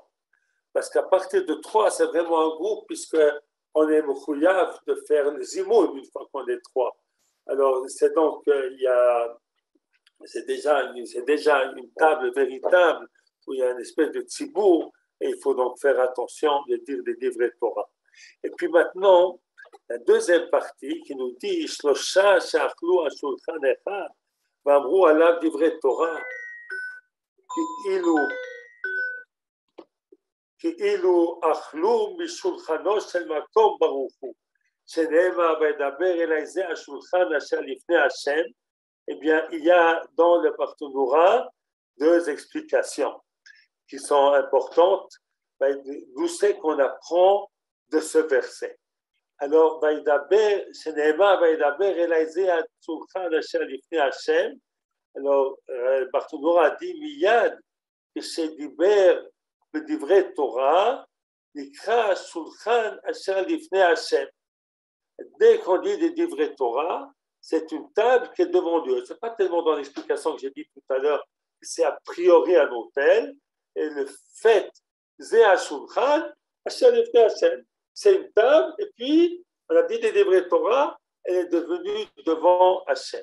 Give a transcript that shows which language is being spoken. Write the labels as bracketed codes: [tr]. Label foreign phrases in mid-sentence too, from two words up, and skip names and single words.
[fr] Parce qu'à partir de 3, c'est vraiment un groupe, puisqu'on est mouchouyav de faire les imoun une fois qu'on est 3. Alors, c'est donc, c'est déjà une table véritable où il y a une espèce de tzibour, et il faut donc faire attention de dire des livrets Torah. Et puis maintenant, la deuxième partie qui nous dit [he] שלושה שאכלו על שולחן אחד ואמרו עליו דברי תורה כאילו אכלו משולחנו של מקום ברוך הוא, שנאמר וידבר אלי זה השולחן אשר לפני השם. [fr] Eh bien, il y a dans le Barthénoura 2 explications qui sont importantes. D'où c'est qu'on apprend de ce verset. Alors, [he] שנאמר וידבר אלי זה השולחן אשר לפני השם. [fr] Alors, Barthénoura dit [he] miyad כשדיבר בדברי תורה, נקרא שולחן אשר לפני השם. [fr] Dès qu'on dit des [he] דברי תורה, [fr] c'est une table qui est devant Dieu. Ce n'est pas tellement dans l'explication que j'ai dit tout à l'heure, c'est a priori un autel. Et le fait, [he] זה השולחן, אשר לפני השם, [fr] c'est une table, et puis, on a dit des [he] דברי תורה, [fr] elle est devenue devant Hashem.